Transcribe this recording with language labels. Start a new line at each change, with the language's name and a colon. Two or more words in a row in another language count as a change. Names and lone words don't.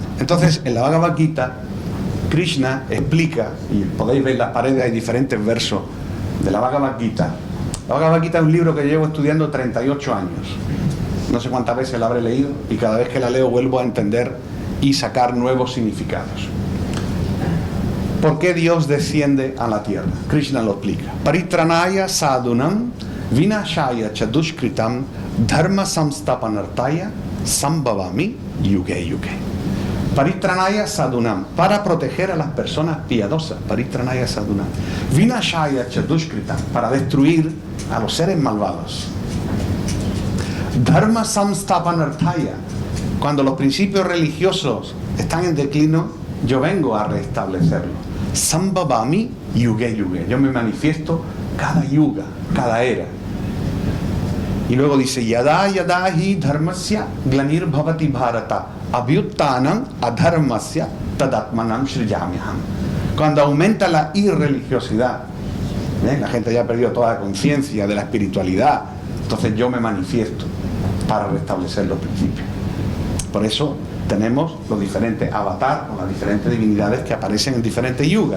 Spanish: Entonces, en la Bhagavad Gita, Krishna explica, y podéis ver en las paredes, hay diferentes versos de la Bhagavad Gita. La Bhagavad Gita es un libro que llevo estudiando 38 años. No sé cuántas veces la habré leído, y cada vez que la leo vuelvo a entender y sacar nuevos significados. ¿Por qué Dios desciende a la tierra? Krishna lo explica.
Sanskrit: Paritranaya sadhunam vinashaya chadushkritam dharma samstapanartaya sambhavami yuge yuge. Paritranaya sadhunam,
Spanish: para proteger a las personas piadosas.
Sanskrit: Paritranaya sadhunam vinashaya chadushkritam,
Spanish: para destruir a los seres malvados.
Sanskrit: Dharma samstapanartaya,
Spanish: cuando los principios religiosos están en declino, yo vengo a restablecerlo.
Sanskrit: Sambhavami yuge yuge,
Spanish: yo me manifiesto cada yuga, cada era. Y luego dice,
Sanskrit: yada yada hi dharmasya glanir bhavati bharata abhyuttanam adharmasya tadatmanam srijamyaham.
Spanish: Cuando aumenta la irreligiosidad, la gente ya ha perdido toda la conciencia de la espiritualidad, entonces yo me manifiesto para restablecer los principios. Por eso tenemos los diferentes avatar, o las diferentes divinidades que aparecen en diferentes yugas.